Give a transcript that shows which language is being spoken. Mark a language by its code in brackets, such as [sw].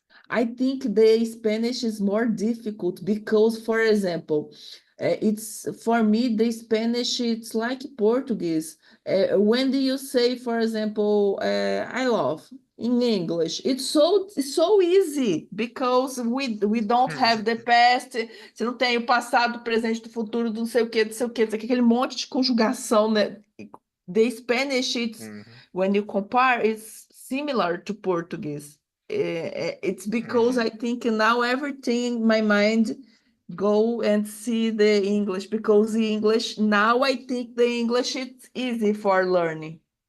[en] I think the Spanish is more difficult because, for example, it's for me the Spanish it's like Portuguese. When do you say, for example, I love in English? It's so easy because we don't have the past. [pt] Você não tem o passado, o presente, o futuro, do não sei o que, não sei o que, aquele monte de conjugação, né? [en] The Spanish, Hmm. when you compare, it's similar to Portuguese. It's because Hmm. I think now everything in my mind go and see the English, because the English now I think the English it's easy for learning.